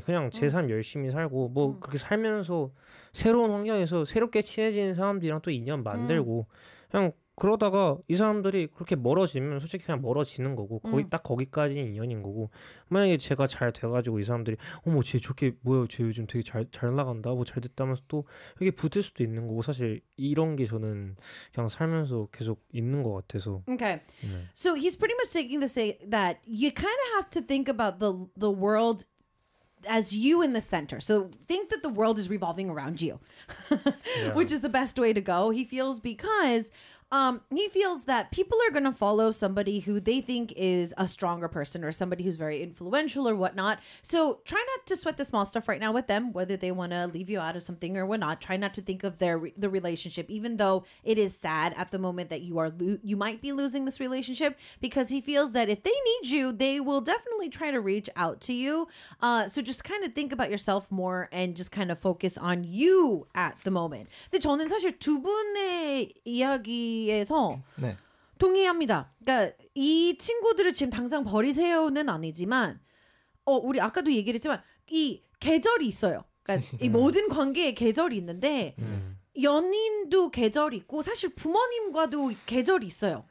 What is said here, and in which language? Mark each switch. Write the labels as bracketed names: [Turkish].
[Korean] 그냥 제삶 열심히 살고, 뭐, 그렇게 살면서, 새로운 환경에서 새롭게 친해지는 사람들이랑 또 인연 만들고, 그냥, 그러다가, 이 사람들이 그렇게 멀어지면, 솔직히 그냥 멀어지는 거고, 거기, 딱 거기까지는 인연인 거고, 만약에 제가 잘 돼가지고, 이 사람들이, 어머, 쟤 저렇게, 뭐야, 쟤 요즘 되게 잘 나간다, 뭐, 잘 됐다면서 또, 이렇게 붙을 수도 있는 거고, 사실, 이런 게 저는, 그냥 살면서 계속 있는 것 같아서, [English] Okay, so he's pretty much taking the say that you kind of have to think about the world as you in the center. So think that the world is revolving around you, which is the best way to go, he feels, because he feels that people are going to follow somebody who they think is a stronger person or somebody who's very influential or whatnot. So try not to sweat the small stuff right now with them, whether they want to leave you out of something or whatnot. Try not to think of the relationship, even though it is sad at the moment that you might be losing this relationship, because he feels that if they need you, they will definitely try to reach out to you. So just kind of think about yourself more and just kind of focus on you at the moment. [Korean] 근데 저는 사실 두 분의 이야기 에서 네. 동의합니다. 그러니까 이 친구들을 지금 당장 버리세요는 아니지만, 우리 아까도 얘기를 했지만 이 계절이 있어요. 그러니까 이 모든 관계에 계절이 있는데 연인도 계절 있고 사실 부모님과도 계절이 있어요.